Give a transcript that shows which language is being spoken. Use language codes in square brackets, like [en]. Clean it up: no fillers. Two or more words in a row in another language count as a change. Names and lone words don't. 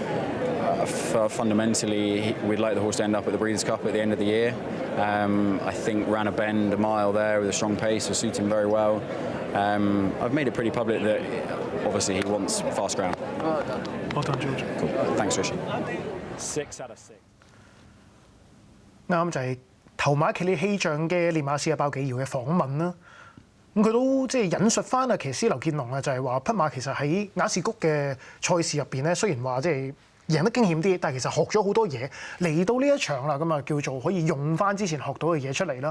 [en] Fundamentally, we'd like the horse to end up at the Breeders' Cup at the end of the year. I think ran a bend a mile there with a strong pace will suit him very well. I've made it pretty public that obviously he wants fast ground. Well done, George. Cool. Thanks, Rishi. 6 out of 6. [yue] 啱就係頭馬騎呢氣象嘅練馬師阿鮑紀堯嘅訪問啦。咁佢都即係引述翻阿騎師劉建龍啊，就係話匹馬其實喺雅士谷嘅賽事入邊咧，雖然話即係贏得驚險啲，但係其實學咗好多嘢嚟到呢一場啦，咁啊叫做可以用翻之前學到嘅嘢出嚟啦。